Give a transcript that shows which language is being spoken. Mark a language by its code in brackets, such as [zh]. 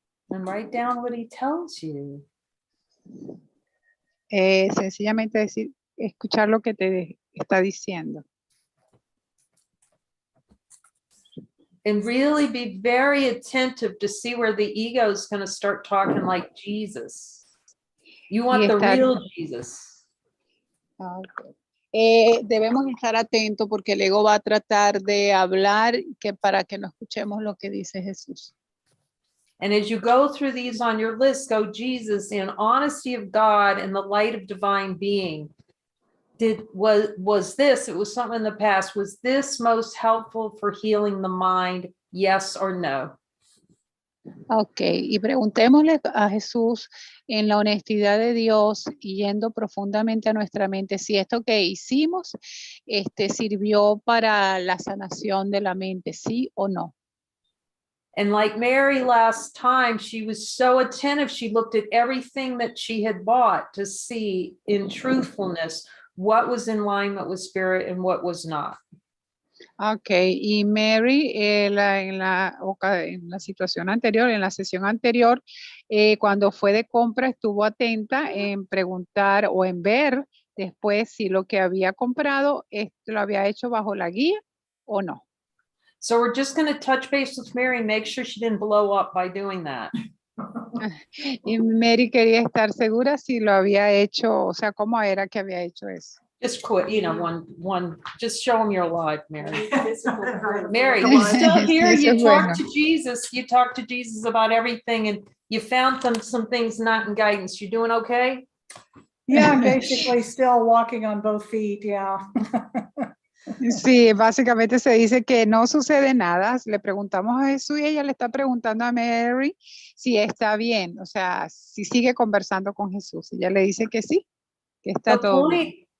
[en] And write down what he tells you. [es] Sencillamente escuchar lo que te está diciendo. [en] And really be very attentive to see where the ego is going to start talking like Jesus. You want the real Jesus. Okay. [es] Debemos estar atentos porque el ego va a tratar de hablar para que no escuchemos lo que dice Jesús. [en] And as you go through these on your list, go, Jesus, in honesty of God and the light of divine being, was this, it was something in the past, was this most helpful for healing the mind? Yes or no? [es] Ok, y preguntémosle a Jesús en la honestidad de Dios y yendo profundamente a nuestra mente si esto que hicimos sirvió para la sanación de la mente, sí o no. [en] And like Mary last time, she was so attentive. She looked at everything that she had bought to see in truthfulness, what was in alignment with spirit and what was not. [es] Okay, y Mary, en la situación anterior, en la sesión anterior, cuando fue de compra, estuvo atenta en preguntar o en ver después si lo que había comprado lo había hecho bajo la guía o no. [en] So we're just going to touch base with Mary and make sure she didn't blow up by doing that. [es] Y Mary quería estar segura si lo había hecho, o sea, cómo era que había hecho eso. [en] Just quit, you know, just show them you're alive, Mary. Mary, you still here, [es] Sí, eso [en] you [es] es [en] talk [es] bueno. [en] to Jesus, you talk to Jesus about everything and you found some things not in guidance. You doing okay? Yeah, I'm basically still walking on both feet, yeah. [es] Sí, básicamente se dice que no sucede nada. Le preguntamos a Jesús y ella le está preguntando a Mary si está bien, o sea, si sigue conversando con Jesús. Ella le dice que sí, que está todo bien.